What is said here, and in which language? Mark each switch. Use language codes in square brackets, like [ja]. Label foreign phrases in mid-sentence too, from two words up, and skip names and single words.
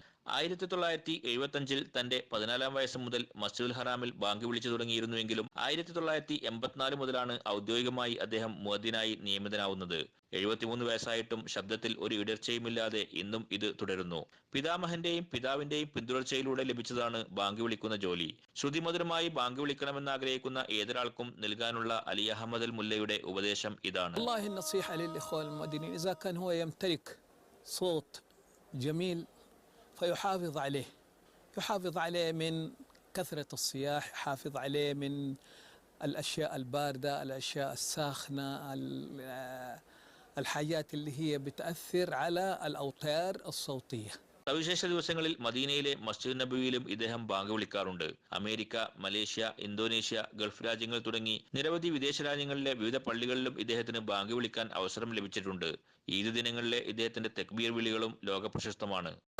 [ml] 1975 തന്റെ 14-ാം വയസ്സ് മുതൽ മസ്ജിദുൽ ഹറാമിൽ ബാങ്ക് വിളിച്ചു തുടങ്ങിയിരുന്നുവെങ്കിലും 1984 മുതലാണ് ഔദ്യോഗികമായി അദ്ദേഹം മുഅദ്ദിനായി നിയമിതനാവുന്നത്. 73 വയസ്സായിട്ടും ശബ്ദത്തിൽ ഒരു ഇടർച്ചയുമില്ലാതെ ഇന്നും ഇത് തുടരുന്നു. പിതാമഹന്റെയും പിതാവിന്റെയും പിന്തുടർച്ചയിലൂടെ ലഭിച്ചതാണ് ബാങ്ക് വിളിക്കുന്ന ജോലി. ശ്രുതിമധുരമായി ബാങ്ക് വിളിക്കണമെന്ന് ആഗ്രഹിക്കുന്ന ഏതൊരാൾക്കും നൽകാനുള്ള അലി അഹമ്മദ് അൽ മുല്ലയുടെ ഉപദേശം ഇതാണ്. [ar] فيحافظ عليه من كثرة الصياح، يحافظ عليه من الأشياء الباردة، الأشياء الساخنة، الحاجات اللي هي بتأثر على الأوتار الصوتية. [ml] സവിശേഷ ദിവസങ്ങളിൽ മദീനയിലെ മസ്ജിദ് നബവിയിലും ഇദ്ദേഹം ബാങ്ക് വിളിക്കാറുണ്ട്. അമേരിക്ക, മലേഷ്യ, ഇന്തോനേഷ്യ, ഗൾഫ് രാജ്യങ്ങൾ തുടങ്ങി നിരവധി വിദേശ രാജ്യങ്ങളിലെ വിവിധ പള്ളികളിലും ഇദ്ദേഹത്തിന് ബാങ്ക് വിളിക്കാൻ അവസരം ലഭിച്ചിട്ടുണ്ട്. ഈദ് ദിനങ്ങളിലെ ഇദ്ദേഹത്തിന്റെ തക്ബീർ വിളികളും ലോകപ്രശസ്തമാണ്.